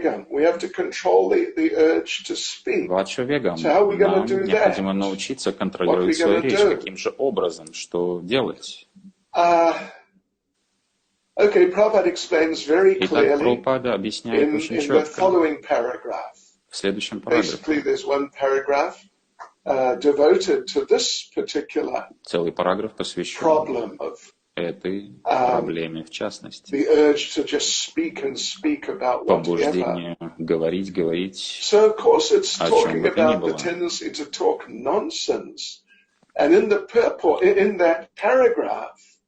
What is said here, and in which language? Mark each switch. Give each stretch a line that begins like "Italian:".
English: We have to control the urge to speak.
Sanskrit: Vachavegam.
English: So how are we going to do that?
Russian: Нам необходимо научиться контролировать свою речь. Каким же образом? Что делать?
English: Okay, Prabhupada explains very clearly.
Russian: Итак, Прабхупада объясняет очень четко. В следующем параграфе.
English: Basically, there's one paragraph devoted to this particular
Russian: целый параграф посвящен
English: problem of
Russian: этой проблеме в частности.
English: The urge to just speak and speak about
Russian: побуждение говорить
English: so, of course, it's
Russian: о чем бы
English: talking
Russian: то ни
English: about the
Russian: было.
English: tendency to talk nonsense. And in the purport, in that paragraph,